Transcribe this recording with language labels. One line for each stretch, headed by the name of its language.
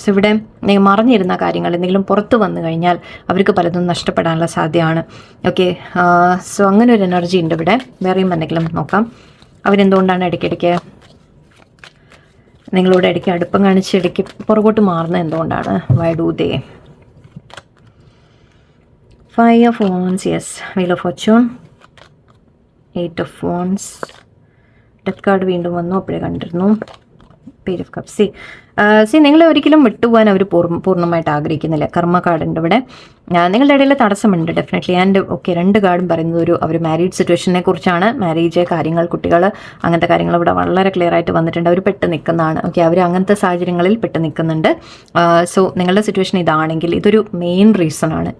Malayalam: So ഇവിടെ മറഞ്ഞിരുന്ന കാര്യങ്ങൾ എന്തെങ്കിലും പുറത്ത് വന്നു കഴിഞ്ഞാൽ അവർക്ക് പലതും നഷ്ടപ്പെടാനുള്ള സാധ്യതയാണ്. ഓക്കെ, സോ അങ്ങനെ ഒരു എനർജി ഉണ്ട് ഇവിടെ. വേറെയും എന്തെങ്കിലും നോക്കാം. അവരെന്തുകൊണ്ടാണ് ഇടയ്ക്കിടയ്ക്ക് നിങ്ങളോട് ഇടയ്ക്ക് അടുപ്പം കാണിച്ച് ഇടയ്ക്ക് പുറകോട്ട് മാറുന്നത് എന്തുകൊണ്ടാണ്?
English: Why do they? Five of Wands, yes.
Malayalam: Wheel of Fortune, 8 of Wands, death card വീണ്ടും വന്നു, അപ്പോഴേ കണ്ടിരുന്നു. Page of Cups. See, നിങ്ങളെ ഒരിക്കലും വിട്ടുപോകാൻ അവർ പൂർണ്ണമായിട്ട് ആഗ്രഹിക്കുന്നില്ല. കർമ്മ കാർഡുണ്ട് ഇവിടെ. നിങ്ങളുടെ ഇടയിൽ തടസ്സമുണ്ട് ഡെഫിനറ്റ്ലി. ആൻഡ് ഓക്കെ, 2 കാർഡും പറയുന്നത് അവർ മാരീഡ് സിറ്റുവേഷനെ കുറിച്ചാണ്. മാരേജ് കാര്യങ്ങൾ, കുട്ടികൾ, അങ്ങനത്തെ കാര്യങ്ങൾ ഇവിടെ വളരെ ക്ലിയർ ആയിട്ട് വന്നിട്ടുണ്ട്. അവർ പെട്ട് നിൽക്കുന്നതാണ്. ഓക്കെ, അവർ അങ്ങനത്തെ സാഹചര്യങ്ങളിൽ പെട്ട് നിൽക്കുന്നുണ്ട്. സോ നിങ്ങളുടെ സിറ്റുവേഷൻ ഇതാണെങ്കിൽ ഇതൊരു മെയിൻ റീസൺ ആണ്.